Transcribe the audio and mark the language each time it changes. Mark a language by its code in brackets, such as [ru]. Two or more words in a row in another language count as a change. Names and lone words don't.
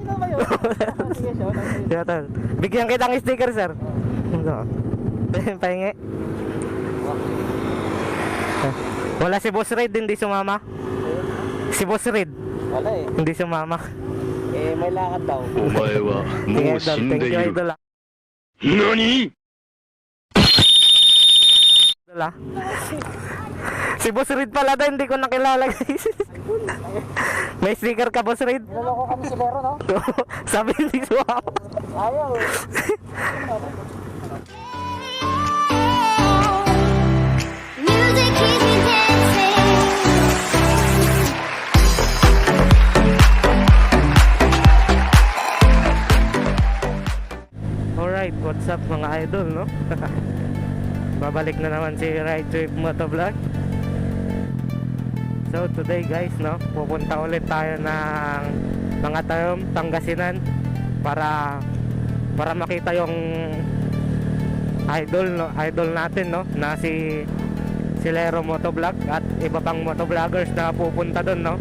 [tl] Ano ba yun? Sige, shout out sa'yo. Sige, tol. Bigyan kita ng sticker, sir. Pahingi. Wala si Boss Red, hindi sumama. Si Boss Red, Wala eh. hindi sumama. Eh, may lakad daw. [ja] お前は [tl] Sige, [ja] もう [tl] idol. [ja] 死ん [en] Thank [ja] でい [en] you, [ja] る。 [tl] idol. [ja] 何 [tl] Idol, ah. Si Boss Red pala daw, hindi ko nakilala, guys. May sticker ka, Boss Red? Naloko kami si Lero, no? Sabi hindi sumama. Ayaw eh. [en] Music keeps me dancing. Alright, what's up [tl] mga idol, no? Babalik na naman si Ride Trip Motovlog. [en] So today guys, [tl] no, pupunta ulit tayo ng mga term Pangasinan para makita yung idol, no, idol natin, no, na si Lero Motovlog at iba pang motovloggers na pupunta doon, no.